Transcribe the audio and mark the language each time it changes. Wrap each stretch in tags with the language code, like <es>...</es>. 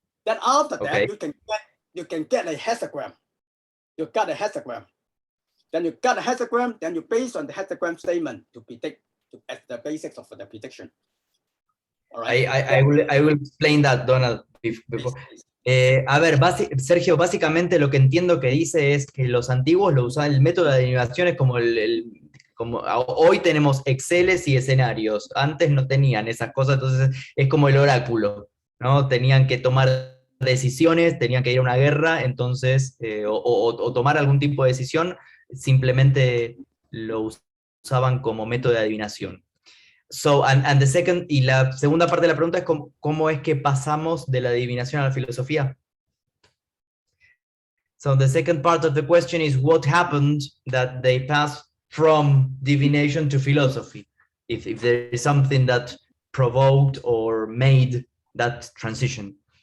<en>Then after that, you can get a hexagram. You got a hexagram. Then you got a hexagram, then you based on the hexagram statement to predict as the basics of the prediction. All right. I will explain that, Donald, before.</en> <es>A ver, Sergio, básicamente lo que entiendo que dice es que los antiguos lo usaban, el método de adivinación es como hoy tenemos Exceles y escenarios, antes no tenían esas cosas, entonces es como el oráculo, ¿no? Tenían que tomar decisiones, tenían que ir a una guerra, entonces, o tomar algún tipo de decisión, simplemente lo usaban como método de adivinación.</es> <en>So, and the second,</en> <es>y la segunda parte de la pregunta es cómo es que pasamos de la adivinación a la filosofía.</es> <en>So the second part of the question is what happened that they passed from divination to philosophy? If there is something that provoked or made that transition.</en>